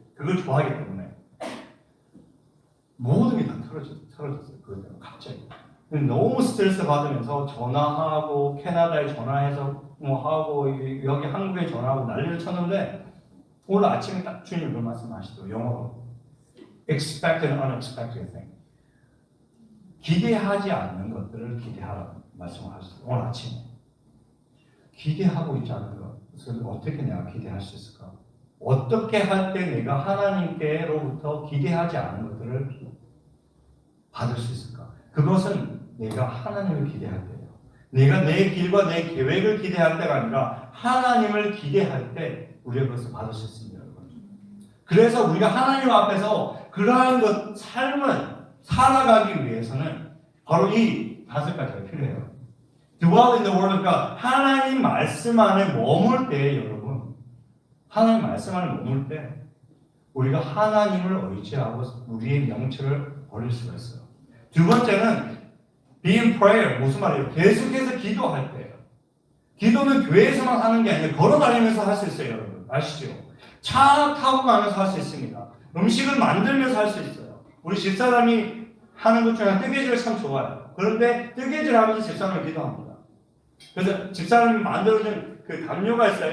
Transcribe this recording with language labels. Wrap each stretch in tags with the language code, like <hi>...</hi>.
<ko>그걸 좋아하기 때문에 모든 게 다 틀어졌어요. 그러면 갑자기 너무 스트레스 받으면서 전화하고 캐나다에 전화해서 뭐 하고 여기 한국에 전화하고 난리를 쳤는데 오늘 아침에 딱 주님 그런 말씀하시더라고요. 영어로</ko> <en>expect an unexpected thing.</en> <ko>기대하지 않는 것들을 기대하라고 말씀을 하셨어요. 오늘 아침에 기대하고 있지 않은 것을 어떻게 내가 기대할 수 있을까? 어떻게 할 때 내가 하나님께로부터 기대하지 않은 것들을 받을 수 있을까? 그것은 내가 하나님을 기대할 때예요. 내가 내 길과 내 계획을 기대할 때가 아니라 하나님을 기대할 때 우리가 그것을 받을 수 있습니다. 그래서 우리가 하나님 앞에서 그러한 것 삶을 살아가기 위해서는 바로 이 5가지가 필요해요.</ko> <en>Dwell in the Word of God.</en> <ko>하나님 말씀 안에 머물 때 여러분 하나님 말씀 안에 머물 때 우리가 하나님을 의지하고 우리의 명철을 버릴 수가 있어요. 두 번째는</ko> <en>be in prayer.</en> <ko>무슨 말이에요? 계속해서 기도할 때예요. 기도는 교회에서만 하는 게 아니라 걸어다니면서 할 수 있어요. 여러분 아시죠? 차 타고 가면서 할 수 있습니다. 음식을 만들면서 할 수 있어요. 우리 집사람이 하는 것 중에 뜨개질을 참 좋아해요. 그런데 뜨개질 하면서 집사람을 기도합니다. 그래서 집사람이 만들어준 그 담요가 있어요.</ko>